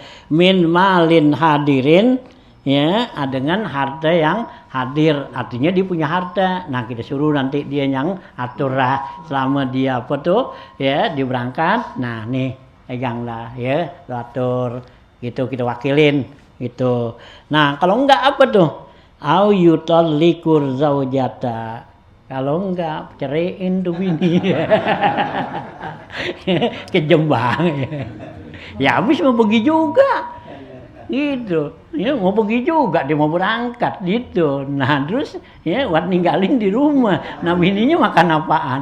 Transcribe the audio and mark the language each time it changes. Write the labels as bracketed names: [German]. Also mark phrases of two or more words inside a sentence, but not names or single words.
[Arabic] من مال حاضر, [Indonesian] ya dengan harta yang hadir, artinya dia punya harta. Nah kita suruh nanti dia yang atur lah selama dia apa tuh ya diberangkat. Nah nih peganglah ya, lu atur gitu, kita wakilin gitu. Nah kalau enggak apa tuh, [Arabic] أو يطلق زوجته, [Indonesian] kalau enggak ceraiin tuh bini. Kejembang ya habis mau pergi juga gitu ya, mau pergi juga, dia mau berangkat gitu. Nah terus ya buat ninggalin di rumah. Nah bininya makan apaan?